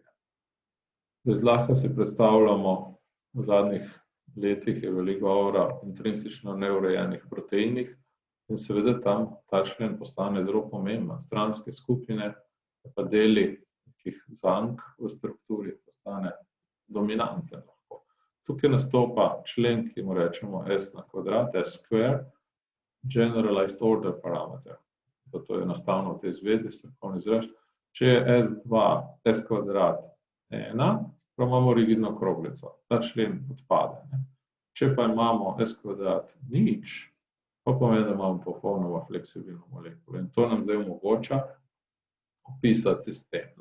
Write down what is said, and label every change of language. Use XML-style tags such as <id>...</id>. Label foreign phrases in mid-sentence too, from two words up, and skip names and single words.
<sl>Zdaj zlahka si predstavljamo, v zadnjih letih je veliko govora o intrinsično neurejenih proteinih in seveda tam ta člen postane zelo pomemben. Stranske skupine, pa deli nekih zank v strukturi postane dominanten. Tukaj nastopa člen, ki mu rečemo S na kvadrat,</sl> <en>S square, generalized order parameter.</en> <sl>To je enostavno v tej zvedi, strokovni izraz. Če je S2, S kvadrat 1, pa imamo rigidno kroglico. Ta člen odpade. Če pa imamo S kvadrat nič, pa pomeni, da imamo popolnoma fleksibilno molekulo. In to nam zdaj omogoča opisati sistem.</sl>